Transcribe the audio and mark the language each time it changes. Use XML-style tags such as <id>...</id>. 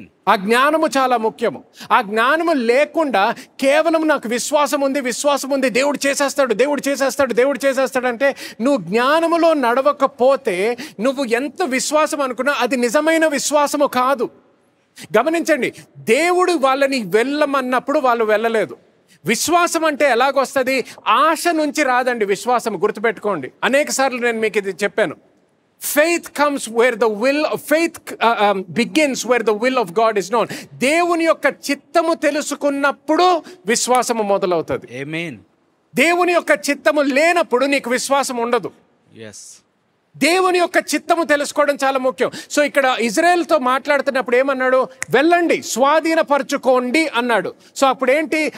<te>ఆ జ్ఞానము చాలా ముఖ్యము. ఆ జ్ఞానము లేకుండా కేవలం నాకు విశ్వాసం ఉంది, దేవుడు చేసేస్తాడు అంటే నువ్వు జ్ఞానములో నడవకపోతే నువ్వు ఎంత విశ్వాసం అనుకున్నా అది నిజమైన విశ్వాసము కాదు. గమనించండి, దేవుడు వాళ్ళని వెళ్ళమన్నప్పుడు వాళ్ళు వెళ్ళలేదు. విశ్వాసం అంటే ఎలాగొస్తుంది? ఆశ నుంచి రాదండి విశ్వాసం. గుర్తుపెట్టుకోండి, అనేక సార్లు నేను మీకు ఇది చెప్పాను.</te> <en>Faith comes where the will of faith begins where the will of God is known.</en> <te>దేవుని యొక్క చిత్తము తెలుసుకున్నప్పుడు విశ్వాసము మొదలవుతుంది. ఆమేన్. దేవుని యొక్క చిత్తము లేనప్పుడు నీకు విశ్వాసం ఉండదు.</te> <en>yes</en> <te>దేవుని యొక్క చిత్తము తెలుసుకోవడం చాలా ముఖ్యం. సో ఇక్కడ ఇజ్రాయెల్తో మాట్లాడుతున్నప్పుడు ఏమన్నాడు? వెళ్ళండి, స్వాధీనపరచుకోండి అన్నాడు. సో అప్పుడు ఏంటి?</te>